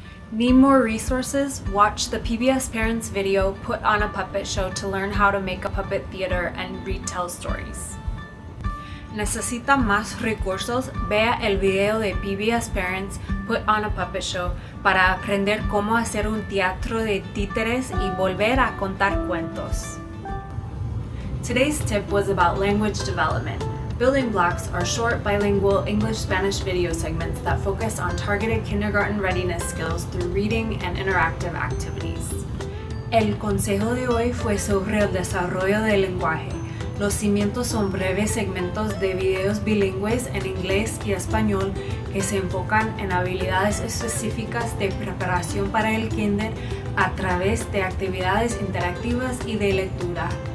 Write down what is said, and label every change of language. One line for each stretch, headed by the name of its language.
English: Need more resources? Watch the PBS Parents video Put on a Puppet Show to learn how to make a puppet theater and retell stories.
Spanish: ¿Necesita más recursos? Vea el video de PBS Parents Put on a Puppet Show para aprender cómo hacer un teatro de títeres y volver a contar cuentos.
English: Today's tip was about language development. Building Blocks are short bilingual English-Spanish video segments that focus on targeted kindergarten readiness skills through reading and interactive activities.
Spanish: El consejo de hoy fue sobre el desarrollo del lenguaje. Los cimientos son breves segmentos de videos bilingües en inglés y español que se enfocan en habilidades específicas de preparación para el kinder a través de actividades interactivas y de lectura.